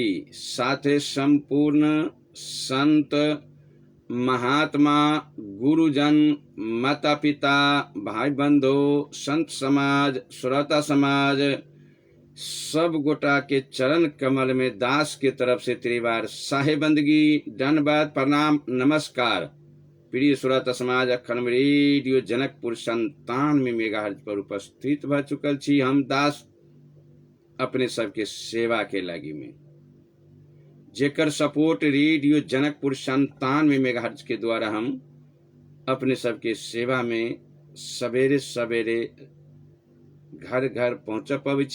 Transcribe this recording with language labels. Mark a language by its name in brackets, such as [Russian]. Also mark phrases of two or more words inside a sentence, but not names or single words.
[Maithili] साथे संपूर्ण संत महात्मा गुरुजन माता पिता भाई बंधु संत समाज श्रोता समाज सब गोटा के चरण कमल में दास के तरफ से त्रिवार साहेबंदगी दंडवत प्रणाम नमस्कार। प्रिय श्रोता समाज अखंड रेडियो जनकपुर 97 मेगाहर्ट्ज पर उपस्थित भ चुकल छी। हम दास अपने सबके सेवा के लागी में जेकर सपोर्ट रेडियो जनकपुर 97 मेगाहर्ट्ज के द्वारा हम अपने सबके सेवा में सवेरे सवेरे घर घर पहुँच पाबै छी।